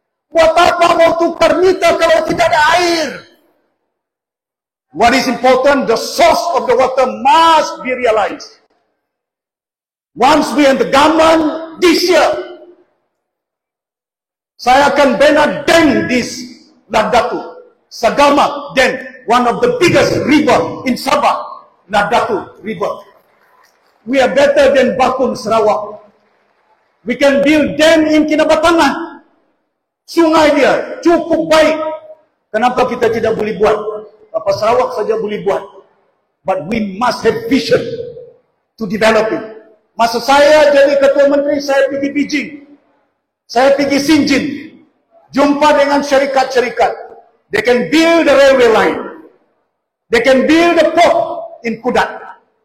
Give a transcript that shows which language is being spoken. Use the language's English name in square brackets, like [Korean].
[Malay] Buat apa mau tukar mita kalau tidak ada air? [English] What is important, the source of the water must be realized. Once we in the government this year, [Malay] saya akan bina dam di Ladatu, [English] Sagama Dam, one of the biggest river in Sabah, Ladatu River. We are better than Bakun Sarawak. We can build dam in Kinabatangan. [Malay] Sungai dia cukup baik. Kenapa kita tidak boleh buat? Apa Sarawak saja boleh buat? [English] But we must have vision to develop it. [Malay] Masa saya jadi ketua menteri, saya pergi Beijing. Saya pergi Shenzhen. Jumpa dengan syarikat-syarikat. [English] They can build the railway line. They can build the port in Kudat.